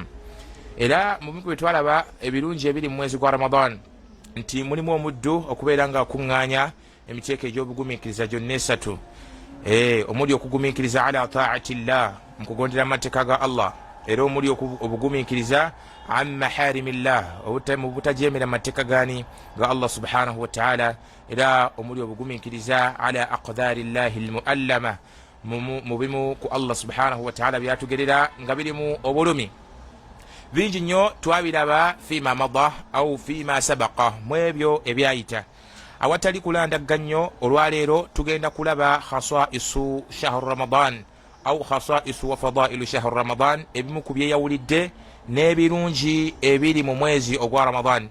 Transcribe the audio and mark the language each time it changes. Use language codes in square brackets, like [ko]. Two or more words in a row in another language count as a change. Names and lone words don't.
[lg] Era mu bimu bye twalaba ebirungi ebiri mu mwezi gwa Ramadan nti mulimu omuddu okubeera nga akuŋŋaanya emiteeko egy'obugumiikiriza gyonna esatu, omuli okugumiikiriza [ar] على طاعة الله, [lg] mu kugondera amateeka ga Allah, era omuli obugumiikiriza [ar] عن محارم الله, [lg] mu butajeemera amateeka gani ga Allah [ar] سبحانه وتعالى, [lg] era omuli obugumiikiriza [ar] على أقدار الله المؤلمة, [lg] mu bimu ku Allah [ar] سبحانه وتعالى [lg] byatugerera nga birimu obulumi. Bingi nnyo twabiraba [ar] فيما مضى أو فيما سبق, [lg] mu ebyo ebyayita. Awatali kulandaga nnyo, olwaleero tugenda kulaba [ar] خصائص شهر رمضان أو خصائص وفضائل شهر رمضان, [lg] ebimu ku byeyawulidde n'ebirungi ebiri mu mwezi ogwa Ramadan.